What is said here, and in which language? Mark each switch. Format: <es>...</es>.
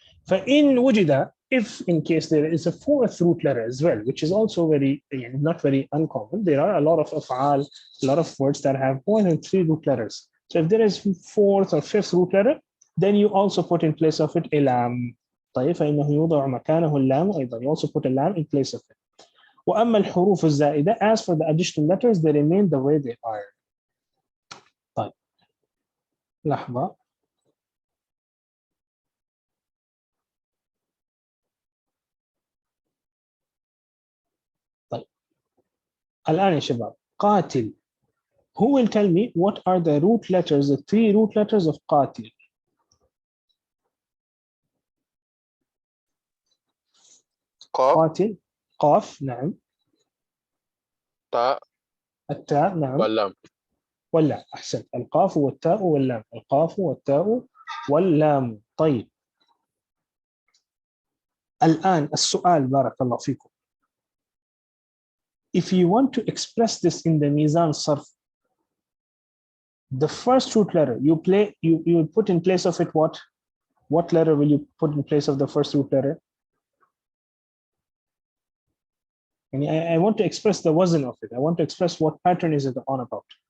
<ar>فَإِن وُجِدَ,</ar> <en>if in case there is a 4th root letter as well, which is also not very uncommon. There are a lot of af'al, a lot of words that have more than 3 root letters. So if there is 4th or 5th root letter, then you also put in place of it a lam.</en> <ar>طيب فإنه يوضع مكانه اللام أيضا.</ar> <en>You also put a lam in place of it.</en> <ar>وأما الحروف الزائدة,</ar> <en>as for the additional letters, they remain the way they are.</en> <ar>طيب لحظة. طيب الآن يا شباب,</ar> <en>قاتل. Who will tell me what are the root letters, the 3 root letters of قاتل?</en> <ar>قاف قاتل, قاف, نعم. تاء التاء, نعم. واللام. واللام, أحسنت. القاف والتاء واللام. القاف والتاء واللام. طيب الآن السؤال, بارك الله فيكم.</ar> <en>If you want to express this in the Meezan Sarf, the first root letter you put in place of it what? What letter will you put in place of the first root letter? And I want to express the wazn of it. I want to express what pattern is it on about.</en>